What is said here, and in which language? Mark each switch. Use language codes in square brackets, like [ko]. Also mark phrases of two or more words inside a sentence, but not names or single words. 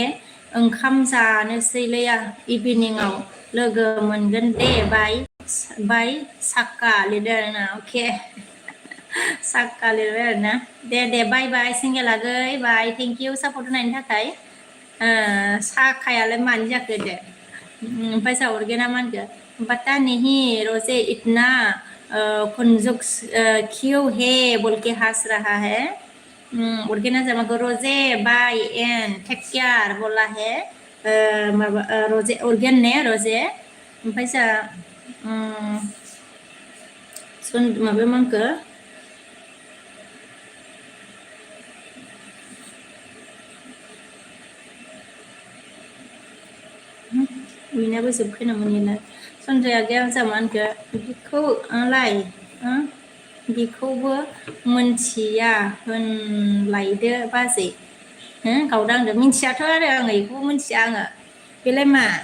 [brx] ओंखाम जानोसैलै इभिनिंआव लोगो मोनगोन दे बाय साक्का लिरदो आरोना अके साक्का लिरबाय आरोना दे [en] bye bye [brx] सिंगेलागै बाय [en] thank you support [brx] होनायनि थाखाय साखायालाय मानि जाखो दे ओमफ्राय जोंहा ऑर्गेना मा होनखो [hi] पता नहीं रोजे इतना कुनजुक्स क्यों है बोल के हंस रहा है [brx] ऑर्गेना जामागो रोजे [en] bye and take care [hi] बोला है [brx] माबा रोजे ऑर्गेन ने रोजे ओमफ्राय जोंहा माबा मा होनखो बयनाबो जोबखो नामोन इना सनजया गैया जोंहा मा होनखो बिखौलाय बिखौबो मोनथिया होनलायदो बाजै गावदां होनदों मिथियाथ' आरो आङो बेखौबो मिथिया आङो बेलाय मा